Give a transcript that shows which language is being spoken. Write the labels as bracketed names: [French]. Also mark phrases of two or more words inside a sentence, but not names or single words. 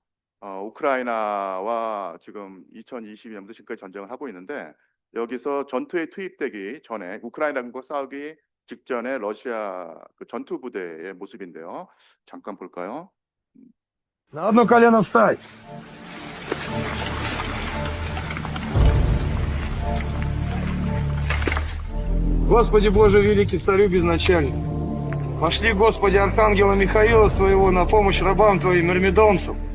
[Korean] 우크라이나와 지금 2022년부터 지금까지 전쟁을 하고 있는데 여기서 전투에 투입되기 전에 우크라이나군과 싸우기 직전에 러시아 전투 부대의 모습인데요. 잠깐 볼까요? [Russian] На одно колено встать. Господи Боже великий, царю безначальник. Пошли, Господи, архангела Михаила своего на помощь рабам Твоим, мирмидонцам.